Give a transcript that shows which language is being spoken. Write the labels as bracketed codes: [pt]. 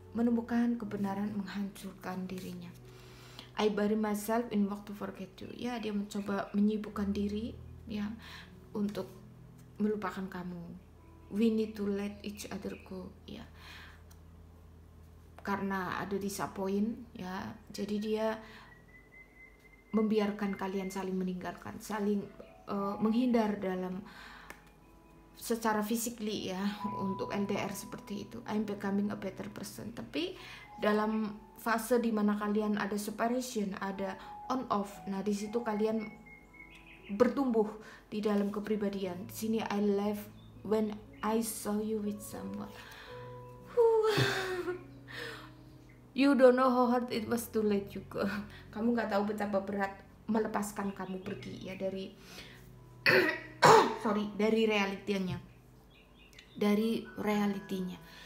[id] Menemukan kebenaran menghancurkan dirinya. [en] I bury myself in work to forget you. [id] Ya, dia mencoba menyibukkan diri ya untuk melupakan kamu. [en] We need to let each other go ya. [id] Karena ada disappoint ya. Jadi dia membiarkan kalian saling meninggalkan, saling menghindar dalam secara physically ya, untuk LDR seperti itu. [en] I'm becoming a better person. [id] Tapi dalam fase dimana kalian ada separation, ada on off, nah di situ kalian bertumbuh di dalam kepribadian. Di sini [en] I left when I saw you with someone. You don't know how hard it was to let you go. [id] Kamu nggak tahu betapa berat melepaskan kamu pergi ya dari dari realitinya.